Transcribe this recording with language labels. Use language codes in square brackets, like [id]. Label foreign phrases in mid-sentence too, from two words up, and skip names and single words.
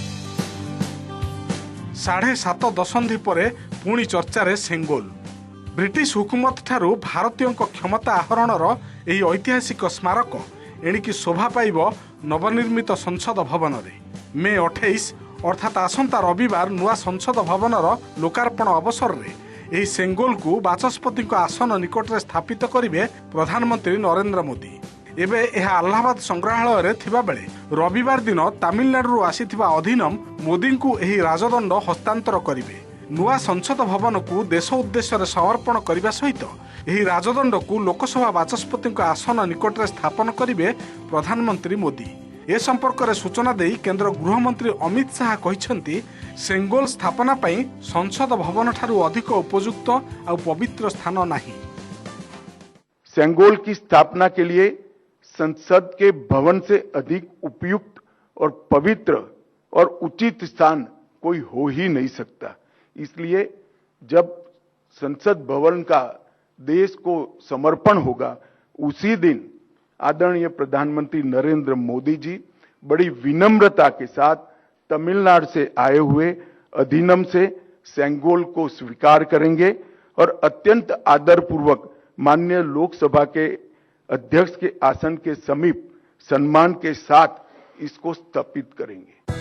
[or] 7.5 ଦଶନ୍ଧି ପରେ ପୁଣି ଚର୍ଚ୍ଚାରେ ସେଙ୍ଗୋଲ। ବ୍ରିଟିଶ ହୁକୁମତ ଠାରୁ ଭାରତୀୟଙ୍କ କ୍ଷମତା ଆହରଣର ଏହି ଐତିହାସିକ ସ୍ମାରକ ଏଣିକି ଶୋଭା ପାଇବ ନବନିର୍ମିତ ସଂସଦ ଭବନ ରେ। ମେ 28 ଅର୍ଥାତ ଆସନ୍ତା ରବିବାର ନୂଆ ସଂସଦ ଭବନର ଲୋକାର୍ପଣ ଅବସର ରେ ଏହି ସେଙ୍ଗୋଲକୁ ବାଚସ୍ପତିଙ୍କ ଆସନ ନିକଟରେ ସ୍ଥାପିତ କରିବେ ପ୍ରଧାନମନ୍ତ୍ରୀ ନରେନ୍ଦ୍ର ମୋଦି। ଏବେ ଏହା ଆହ୍ଲାବାଦ ସଂଗ୍ରହାଳୟରେ ଥିବାବେଳେ ରବିବାର ଦିନ ତାମିଲନାଡୁରୁ ଆସିଥିବା ଅଧିନମ ମୋଦିଙ୍କୁ ଏହି ରାଜଦଣ୍ଡ ହସ୍ତାନ୍ତର କରିବେ। ନୂଆ ସଂସଦ ଭବନକୁ ଦେଶ ଉଦ୍ଦେଶ୍ୟରେ ସମର୍ପଣ କରିବା ସହିତ ଏହି ରାଜଦଣ୍ଡକୁ ଲୋକସଭା ବାଚସ୍ପତିଙ୍କ ଆସନ ନିକଟରେ ସ୍ଥାପନ କରିବେ ପ୍ରଧାନମନ୍ତ୍ରୀ ମୋଦି। ଏ ସମ୍ପର୍କରେ ସୂଚନା ଦେଇ କେନ୍ଦ୍ର ଗୃହମନ୍ତ୍ରୀ ଅମିତ ଶାହା କହିଛନ୍ତି, ସେଙ୍ଗୋଲ ସ୍ଥାପନା ପାଇଁ ସଂସଦ ଭବନ ଠାରୁ ଅଧିକ ଉପଯୁକ୍ତ ଆଉ ପବିତ୍ର ସ୍ଥାନ ନାହିଁ। [hi] सेंगोल की स्थापना के लिए संसद के भवन से अधिक उपयुक्त और पवित्र और उचित स्थान कोई हो ही नहीं सकता। इसलिए जब संसद भवन का देश को समर्पण होगा उसी दिन आदरणीय प्रधानमंत्री नरेंद्र मोदी जी बड़ी विनम्रता के साथ तमिलनाडु से आए हुए अधिनम से सेंगोल को स्वीकार करेंगे और अत्यंत आदरपूर्वक माननीय लोकसभा के अध्यक्ष के आसन के समीप सम्मान के साथ इसको स्थापित करेंगे।